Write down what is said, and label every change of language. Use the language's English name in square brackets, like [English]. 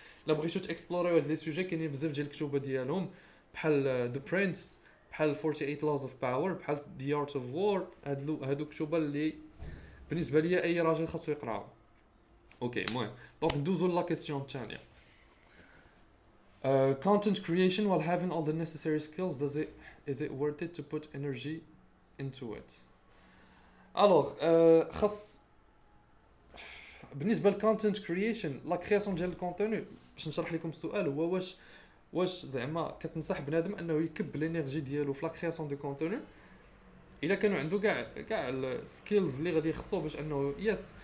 [Arabic] لا بغيتو تاكسبلوريو هاد لي سوجي كاينين بزاف ديال الكتوبه ديالهم، بحال ذا برينس، بحال 48 laws of power، بحال the art of war. هادو كتوبه اللي بالنسبه ليا اي راجل خاصو يقراهم. اوكي المهم دونك ندوزو لا كيسيون الثانيه. [English] Content creation while having all the necessary skills, is it worth it to put energy into it? [Arabic] الوغ خاص بالنسبه للكونتنت كرييشن، لا كرياسيون ديال الكونتوني، باش نشرح لكم السؤال هو واش زعما كتنصح بنادم انه يكب الانرجي ديالو في لا كرياسيون دو كونتوني الا كانوا عنده كاع السكيلز اللي غادي يخصو باش انه يس.